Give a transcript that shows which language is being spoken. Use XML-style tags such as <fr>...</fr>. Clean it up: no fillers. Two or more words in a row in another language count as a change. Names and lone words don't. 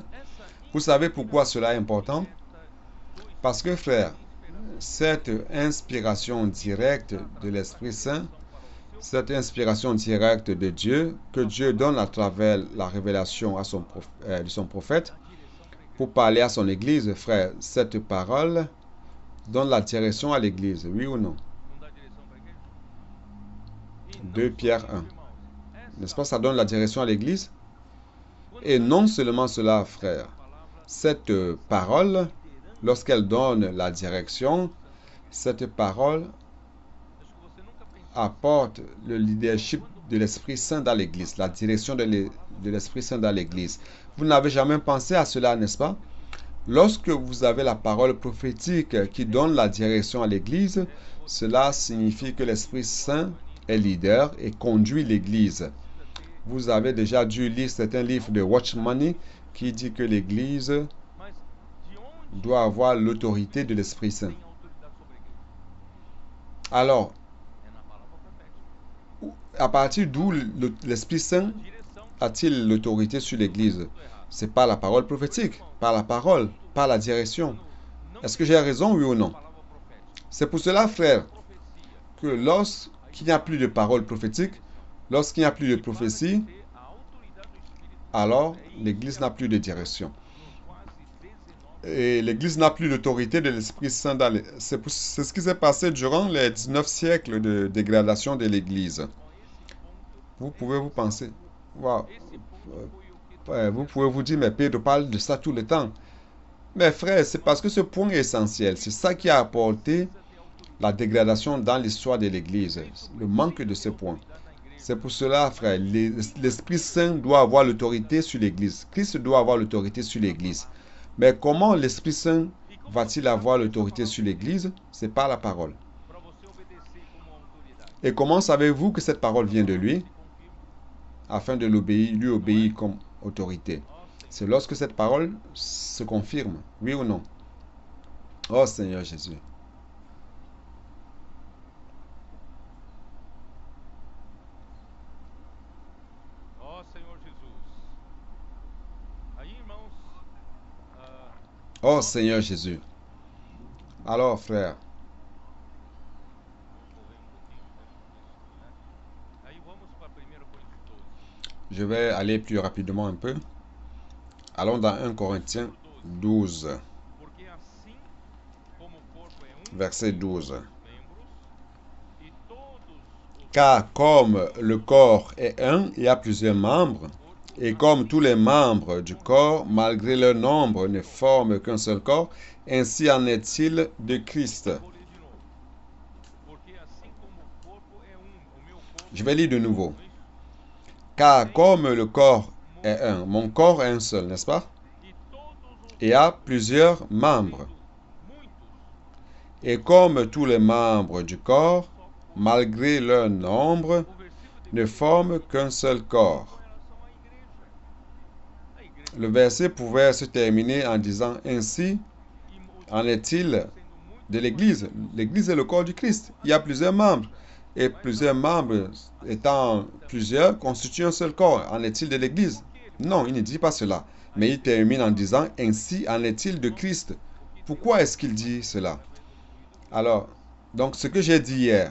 <pt>essa</pt> <fr>Vous savez pourquoi cela est important?</fr> <pt>do</pt> <fr>Parce que, frère,</fr> <pt>inspiração</pt> <fr>cette inspiration directe de l'Esprit Saint,</fr> <pt>para o seu</pt> <fr>cette inspiration directe de Dieu, que Dieu donne à travers la révélation à de son prophète,</fr> <pt>direção para a igreja,</pt> <fr>pour parler à son Église, frère, cette parole donne la direction à l'Église, oui ou non?</fr> <pt>não dá direção para a igreja? E 2 não Pierre somente, 1. irmãos,</pt> <fr>N'est-ce pas, ça donne la direction à l'Église?</fr> <pt>quando</pt> <fr>Et</fr> <pt>nós</pt> <fr>non seulement cela, frère,</fr> <pt>a palavra</pt> <fr>cette parole,</fr> <pt>liderando</pt> <fr>lorsqu'elle donne la direction, cette parole</fr> <pt>acho que você nunca pensou</pt> <fr>apporte le leadership de l'Esprit Saint dans l'Église, la direction de l'Esprit Saint dans l'Église. Vous n'avez jamais pensé à cela, n'est-ce pas? Lorsque vous avez la parole prophétique qui donne la direction à l'Église, cela signifie que l'Esprit Saint est leader et conduit l'Église. Vous avez déjà dû lire certains livres de Watchman qui dit que l'Église</fr> <pt>mas de onde</pt> <fr>doit avoir l'autorité de l'Esprit Saint.</fr> <pt>tem autoridade sobre a igreja?</pt> <fr>Alors,</fr> <pt>É na palavra profética.</pt> <fr>à partir d'où l'Esprit Saint</fr> <pt>Direção,</pt> <fr>a-t-il l'autorité sur l'Église?</fr> <pt>tudo errado.</pt> <fr>C'est par la parole prophétique, par la parole, par la direction.</fr> <pt>Não</pt> <fr>Est-ce que j'ai raison, oui ou</fr> <pt>a</pt> <fr>non?</fr> <pt>palavra profética.</pt> <fr>C'est pour cela, frère,</fr> <pt>Profecia.</pt> <fr>que lorsqu'il n'y a plus de parole prophétique, lorsqu'il n'y a plus de prophétie,</fr> <pt>Ter a autoridade do Espírito</pt> <fr>alors l'Église n'a plus de direction.</fr> <pt>nos quase 19</pt> <fr>Et l'Église n'a plus l'autorité de l'Esprit Saint. C'est ce qui s'est passé durant les 19 siècles de dégradation de l'Église.</fr> <pt>com esse ponto.</pt> <fr>Vous pouvez vous penser, wow,</fr> <pt>Esse ponto foi o que</pt> <fr>vous pouvez vous dire, mais Pedro parle de ça tout le temps. Mais frère, c'est parce que ce point est essentiel. C'est ça qui a apporté la dégradation dans l'histoire de l'Église. Le manque de ce point. C'est pour cela, frère, l'Esprit Saint doit avoir l'autorité sur l'Église. Christ doit avoir l'autorité sur l'Église. Mais comment l'Esprit Saint va-t-il avoir l'autorité sur l'Église? C'est par la parole.</fr> <pt>para você obedecer como autoridade.</pt> <fr>Et comment savez-vous que cette parole vient de lui?</fr> <pt>Confirma.</pt> <fr>Afin de lui obéir comme autorité. C'est lorsque cette parole se confirme, oui ou non? Oh Seigneur Jésus.</fr> <pt>Ó Senhor Jesus. Aí, irmãos,</pt> <fr>Oh Seigneur Jésus. Alors, frère,</fr> <pt>vamos correr um pouquinho, né? Aí vamos para 1 Coríntios 12.</pt> <fr>Je vais aller plus rapidement un peu. Allons dans 1 Corinthiens 12,</fr> <pt>Porque assim como o corpo é um</pt> <fr>verset</fr> <pt>e tem 12. muitos membros, e todos os</pt> <fr>Car comme le corps est un, il y a plusieurs membres, et comme tous les membres du corps, malgré leur nombre, ne forment qu'un seul corps, ainsi en est-il de Christ.</fr> <pt>vou ler de novo. Porque assim como o corpo é um, o meu corpo</pt> <fr>Je vais lire de nouveau.</fr> <pt>não é isso?</pt> <fr>Car comme le corps est un, mon corps est un seul, n'est-ce pas?</fr> <pt>E todos os</pt> <fr>Et a plusieurs membres.</fr> <pt>sendo muitos,</pt> <fr>Et comme tous les membres du corps,</fr> <pt>só corpo.</pt> <fr>malgré leur nombre,</fr> <pt>O versículo de</pt> <fr>ne forment qu'un seul corps.</fr> <pt>com relação à igreja. A igreja</pt> <fr>Le verset pouvait se terminer en disant ainsi</fr> <pt>e os</pt> <fr>en est-il</fr> <pt>sendo muitos</pt> <fr>de l'Église. L'Église est le corps du Christ. Il y a plusieurs membres. Et plusieurs membres étant plusieurs constituent un seul corps. En est-il de l'Église? Non, il ne dit pas cela. Mais il termine en disant ainsi en est-il de Christ. Pourquoi est-ce qu'il dit cela? Alors, donc ce que j'ai dit hier,</fr>